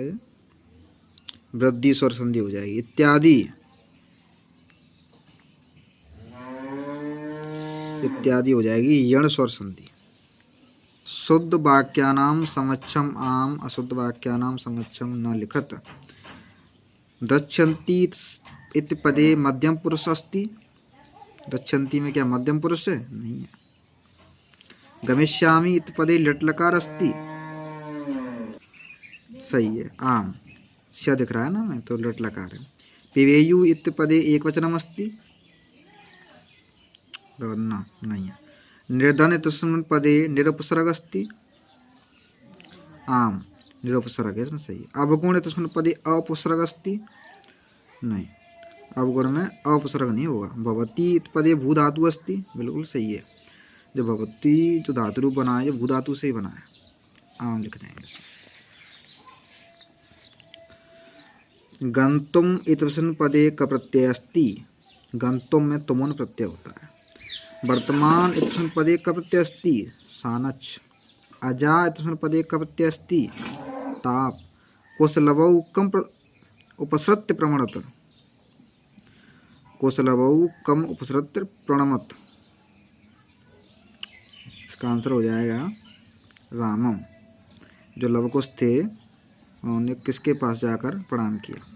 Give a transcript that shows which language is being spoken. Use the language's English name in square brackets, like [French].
[Hindi] ये वृद्धि स्वर संधि हो जाएगी। इत्यादि, इत्यादि हो जाएगी यण स्वर संधि। [Sanskrit] शुद्ध वाक्यानां समक्षम आम अशुद्ध वाक्यानां समक्षम न लिखत। गच्छन्ति इति पदे मध्यम पुरुष अस्ति। [Hindi] गच्छन्ति में क्या मध्यम पुरुष है? नहीं है। [Sanskrit] गमिष्यामि इति पदे लट लकार अस्ति। [Hindi] सही है। आम स्य दिख रहा है ना मैं, तो लट लकार है। [Sanskrit] पिबेयु इति पदे एक वचनम अस्ति। [Hindi] न नहीं है। [Sanskrit] निर्धन इत्यस्मिन् पदे निरुपसर्ग अस्ति। [Hindi] आम निरुपसर्ग है, इसमें सही है। [Sanskrit] अवगुण इत्यस्मिन् पदे अपसर्ग अस्ति। [Hindi] नहीं, अवगुण में अपसर्ग नहीं होगा। [Sanskrit] भवती इति पदे भू धातु अस्ति। [Hindi] बिल्कुल सही है। जो भवती जो धातु रूप बना है, जो भू धातु से ही बना है। आम लिख देंगे इसमें। [Sanskrit] गंतुम इत्यस्मिन् पदे क प्रत्यय अस्ति। [Hindi] गंतुम में तुमुन प्रत्यय होता है। [Sanskrit] वर्तमान इत्यस्मिन् पदे क प्रत्यय अस्ति। सानच। अजा इत्यस्मिन् पदे क प्रत्यय अस्ति। ताप। कुशलवौ कम उपसृत्य प्रमणत। कुशलवौ कम उपसृत्य प्रणमत। [Hindi] इसका आंसर हो जाएगा रामम। जो लवकुश थे उन्होंने किसके पास जाकर प्रणाम किया?